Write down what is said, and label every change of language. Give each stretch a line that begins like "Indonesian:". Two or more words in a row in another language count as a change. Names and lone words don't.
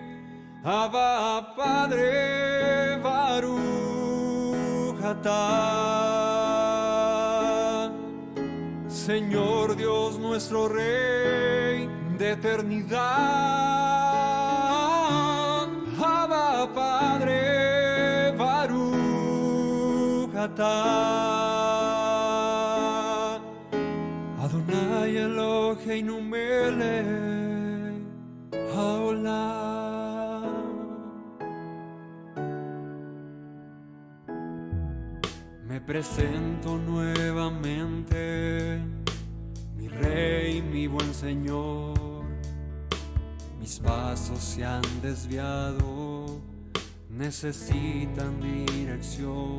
Spanish: Abba, Padre,
Hebrew: ברוך אתה.
Spanish: Señor Dios nuestro Rey de eternidad. Abba, Padre,
Hebrew: ברוך אתה. אדוני אלוהינו מלך העולם.
Spanish: Me presento nuevamente, mi Rey, mi buen Señor. Mis pasos se han desviado, necesitan dirección.